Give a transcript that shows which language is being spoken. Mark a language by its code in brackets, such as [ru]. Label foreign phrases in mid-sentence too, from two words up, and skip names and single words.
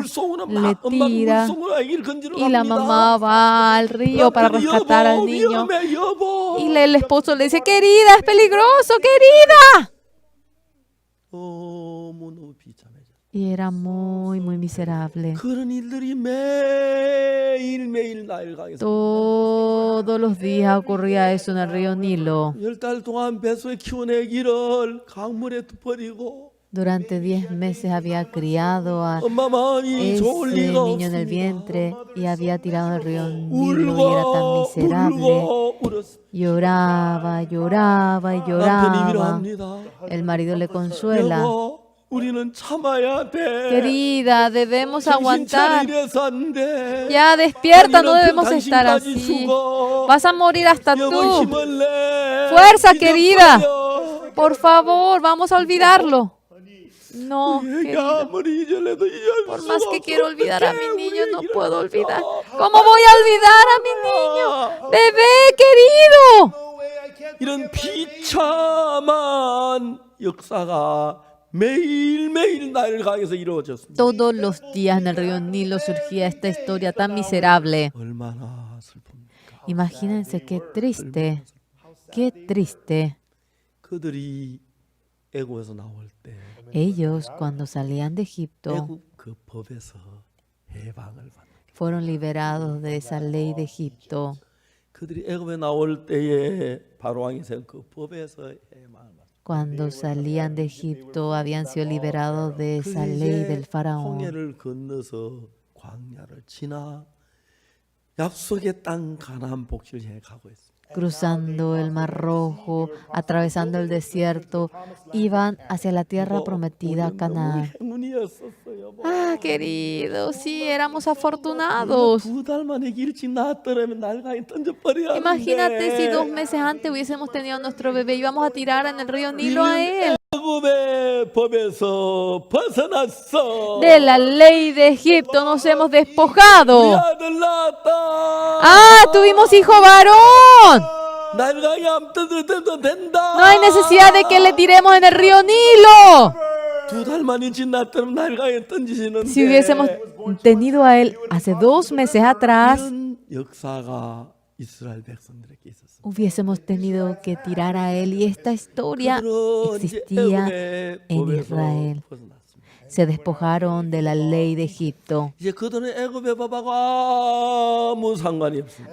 [ko] 물속으로 [es] le [ko] 막 엄마가 [es] tira [ko] 물속으로 아기를 건지러 [es] y la [ko] 갑니다. [es] mamá va al río para [ko] 남편이 [es] rescatar al [ko] 여보 [es] niño. [ko] 위험해 여보. [es] Y el esposo le dice, querida, es peligroso, querida. [ko] 너무너무 비참해져. [es] Y era muy, muy miserable. [ko] 그런 일들이 매일매일 나일강에서 [es] Todos los días ocurría eso en el río Nilo. [ko] 10달 동안 뱃속에 키운 아기를 강물에 버리고 [es] Durante 10 meses había criado a [ko] 엄마 마음이 [es] ese [ko] 좋을 리가 [es] niño en el [ko] 없습니다. [es] vientre y había tirado al río Nilo y era tan [ko] 울고 [es] miserable. [ko] 울고 울었어. [es] Lloraba, lloraba y [ko] 남편이 [es] lloraba. [ko] 위로합니다. [es] El marido le consuela. [ko] 여보, 우리는 참아야 돼. [es] Querida, debemos [ko] 정신 [es] aguantar. [ko] 차리래서 안 돼. [es] Ya despierta, no [ko] 아니, [es] debemos [ko] 남편 [es] estar [ko] 당신까지 [es] así. [ko] 죽어. [es] Vas a morir hasta [ko] 여보 [es] tú. [ko] 힘을 내. [es] Fuerza, [ko] 잊어버려. [es] querida. Por favor, vamos a olvidarlo. No, [ko] 얘가 [es] querida. [ko] 아무리 잊으려도 잊을 [es] Por [ko] 수가 [es] más que [ko] 없어. [es] quiero olvidar a mi [ko] 어떡해, [es] niño, [ko] 우리 [es] no [ko] 얘기를 [es] puedo [ko] 하니까. [es] olvidar. ¿Cómo voy a olvidar a mi niño? Bebé querido. [ko] 이런 비참한 역사가 매일매일 나일강에서 이루어졌습니다. [es] Todos los días en el río Nilo surgía esta historia tan miserable. [ko] 얼마나 슬픕니까? [es] Imagínense qué triste, qué triste. [ko] 그들이 애굽에서 나올 때 [es] Ellos, cuando salían de Egipto, [ko] 애굽 그 법에서 해방을 받는 [es] fueron liberados de esa ley de Egipto. [ko] 그들이 애굽에 나올 때에 바로 왕이 세운 그 법에서 해방을 받는 [es] Cuando salían de Egipto, habían sido liberados de esa [ko] 그게 [es] ley [ko] 이제 [es] del faraón. [ko] 홍해를 건너서 광야를 지나 약속의 땅 가나안 복지를 향해 가고 있습니다. [es] Cruzando el Mar Rojo, atravesando el desierto, iban hacia la tierra prometida, Canaán. [ko] 행운이었었어요. [es] Ah, querido, sí, éramos afortunados. [ko] 2달 만에 일찍 낳았더라면 날강에 던져버려야 [es] Imagínate si 2 meses antes hubiésemos tenido a nuestro bebé, íbamos a tirar en el río Nilo a él. [ko] 애굽의 법에서 벗어났어. [es] De la ley de Egipto nos hemos [ko] 우리 [es] despojado. [ko] 아들 낳았다. [es] Ah, tuvimos hijo varón. [ko] 날강에 안 던져도 된다. [es] No hay necesidad de que le tiremos en el río Nilo. [ko] 2달 만에 일찍 낳았더라면 날강에 던지시는데. [es] Si hubiésemos tenido a él hace 2 meses atrás, [ko] 이런 역사가 이스라엘 백성들에게 있었습니다. [es] hubiésemos tenido que tirar a él. Y esta historia [ko] 그들은 이제 [es] existía [ko] 애굽의 [es] en [ko] 법에서 [es] Israel. [ko] 벗어났습니다. [es] Se despojaron de la ley de Egipto. [ko] 이제 그들은 애굽의 법하고 아무 상관이 없습니다.